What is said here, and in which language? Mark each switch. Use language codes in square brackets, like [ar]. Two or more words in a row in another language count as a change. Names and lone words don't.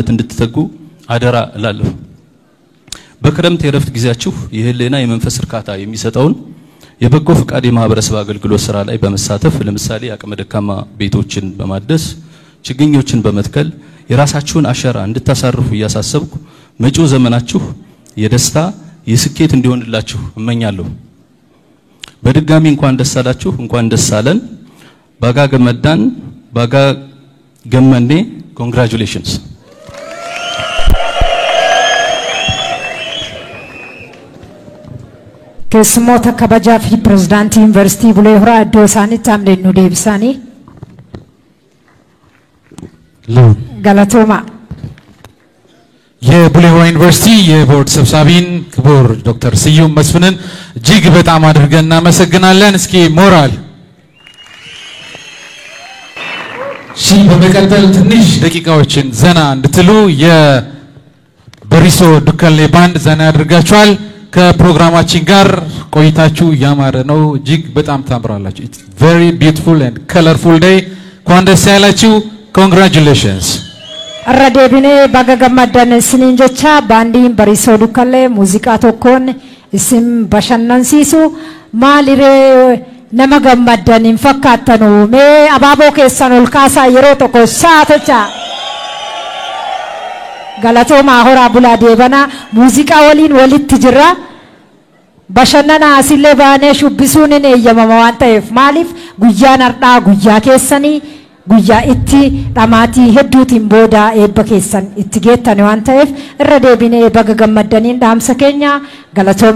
[am] እንድትተጉ አደራ እላለሁ። በክረምት የረፍት ጊዜያችሁ የህሊና የመንፈስ እርካታ የሚሰጠውን የበጎ ፍቃድ የማህበረሰብ አገልግሎት ስራ ላይ በመሳተፍ ለምሳሌ አቅመ ደካማ ቤቶችን በማደስ ችግኞችን በመትከል የራሳችሁን አሻራ እንድታሳርፉ እያሳሰብኩ መጪው ዘመናችሁ የደስታ የስኬት እንዲሆንላችሁ እመኛለሁ። በድጋሚ እንኳን ደስ አላችሁ፣ እንኳን ደስ አለን። [om] baga gammaddan baga gammanne [am] ኮንግራቹሌሽንስ። [om] keessummoota kabajaa fi pirezidaantii yuunivarsiitii Bulee Horaa iddoo isaaniitti hamleen nu deebisanii galatooma. [am] የቡሌ ሆራ ዩኒቨርሲቲ የቦርድ ሰብሳቢን ክቡር ዶክተር ስዩም መስፍንን እጅግ በጣም አድርገን እናመሰግናለን። እስኪ ሞራል በመቀጠል ትንሽ ደቂቃዎችን ዘና እንድትሉ የበሪሶ ዱከሌ ባንድ ዘና ያደርጋችኋል። ከፕሮግራማችን ጋር ቆይታችሁ ያማረ ነው። እጅግ በጣም ታምራላችሁ። [en] It's very beautiful and colorful day. [am] እንኳን ደስ ያላችሁ. [en] Congratulations. [om] Arradebine baga gammadan sinin jecha baandiin Bariisoo Dukkalee muuziqaa tokkoon isin bashannansiisu maalire nama gammadan hin fakkaatanu mee abaaboo keessan ol kaasaa yeroo tokko saatacha galatooma horaa bulaa deebana muuziqaa waliin walitti jira bashannana asillee baanee shubbisuun hin eeyyamama waan ta'eef maaliif guyyaan har'aa guyyaa keessanii guyyaa itti dhamaatii hedduutiin booda eebba keessan itti geettan waan ta'eef irra deebinee baga gammadaniin dhaamsa keenya galatooma.